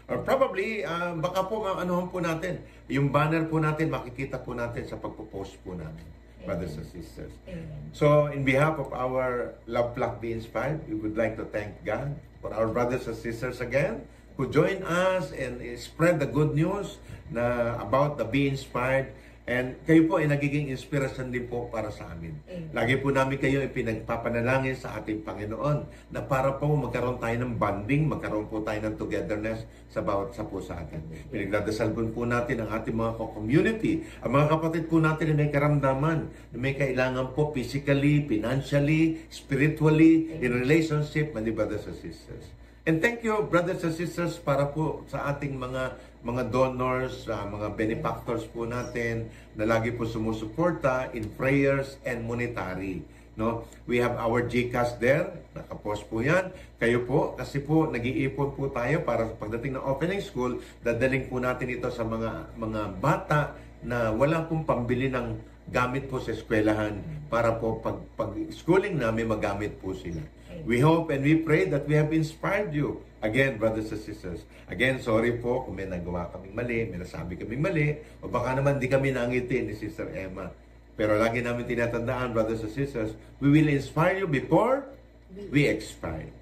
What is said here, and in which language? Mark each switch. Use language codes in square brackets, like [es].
[tl] Or probably baka po anuhan po natin. Yung banner po natin makikita po natin sa pagpo-post po namin. [en] Brothers and sisters. [tl] Amen. [en] So, in behalf of our Love Flock Be Inspired, we would like to thank God for our brothers and sisters again who join us and spread the good news na about the Be Inspired. [tl] And kayo po ay nagiging inspirasyon din po para sa amin. Amen. Lagi po namin kayo ipinagpapanalangin sa ating Panginoon na para po magkaroon tayo ng bonding, magkaroon po tayo ng togetherness sa bawat sa po sa atin. Pinagdadasal po natin ang ating mga community, ang mga kapatid po natin na may karamdaman, na may kailangan po [en] physically, financially, spiritually, in relationship, my brothers and sisters. And thank you, brothers and sisters, [tl] para po sa ating mga donors, mga benefactors po natin na lagi po sumusuporta [en] in prayers and monetary. [tl] No? [en] We have our GCash there, [tl] nakapost po yan. Kayo po, kasi po nag-iipon po tayo para pagdating ng opening school, dadaling po natin ito sa mga bata na wala pong pambili ng gamit po sa eskwelahan para po pag schooling namin magamit po sila. [en] We hope and we pray that we have inspired you. Again, brothers and sisters. [tl] Again, sorry po kung may nagawa kaming mali, may nasabi kaming mali, o baka naman di kami nangiti ni Sister Emma. Pero lagi namin tinatandaan, [en] brothers and sisters, we will inspire you before we expire.